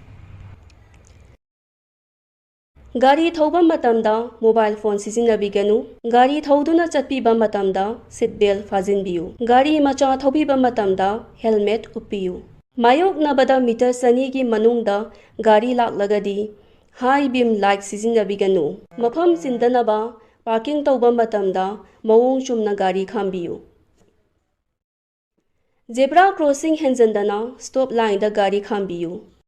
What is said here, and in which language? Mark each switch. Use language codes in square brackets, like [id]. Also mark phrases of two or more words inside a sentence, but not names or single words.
[mni] Gari thauba matamda [en] mobile phone [mni] sizinabiganu. Gari thauduna chatpiba matamda [en] seat belt [mni] fajinbiyu. Gari macha thaubiba matamda helmet uppiyu. Mayok nabada meter sani gi manungda gari laklagadi [en] high beam light [mni] sizinabiganu. Mafam sindanaba parking tauba matamda mawong chumna gari khambiyu. [en] Zebra crossing [mni] henjandana [en] stop line [mni] da gari khambiyu.